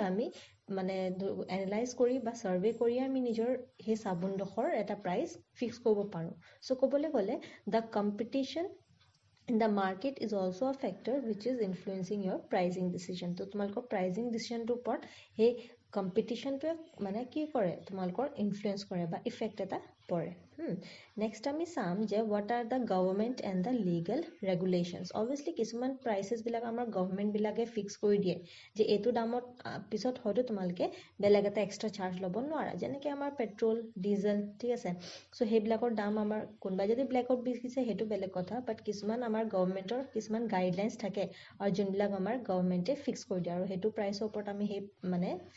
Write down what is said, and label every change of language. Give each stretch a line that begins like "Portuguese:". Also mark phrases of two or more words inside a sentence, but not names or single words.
Assamese: আমি মানে এনালাইজ কৰি বা সাৰ্ভে কৰি আমি নিজৰ হে সাবুনডখৰ এটা
English: price fix
Assamese: কৰিব পাৰো সো ক'বলৈ গ'লে
English: the competition in the market is also a factor which is influencing your pricing decision
Assamese: তো তোমালোকৰ
English: pricing decision
Assamese: টো ওপৰত হে competitionটোৱে মানে কি কৰে তোমালোকৰ ইনফ্লুয়েন্স কৰে বা ইফেক্ট এটা পৰে নেক্সট আমি চাম যে
English: what are the government and the legal regulations
Assamese: obviously কিছুমান prices বিলাক আমাৰ গভৰ্নমেন্ট বিলাকে ফিক্স কৰি দিয়ে যে এটো দামত পিছত হয়তো তোমালোকে বেলেগ এটা
English: extra charge
Assamese: ল'ব নোৱাৰা যেনেকৈ আমাৰ
English: petrol diesel
Assamese: ঠিক আছে সো হেবিলাকৰ দাম আমাৰ কোনবা যদি ব্ল্যাকত বিকিছে হেতু বেলেগ কথা বাট কিছুমান আমাৰ গভৰ্নমেন্টৰ কিছুমান গাইডলাইনছ থাকে আৰু যোনবিলাক আমাৰ গভৰ্নমেন্টে ফিক্স কৰি দিয়ে আৰু হেতু প্ৰাইসৰ ওপৰত আমি হে মানে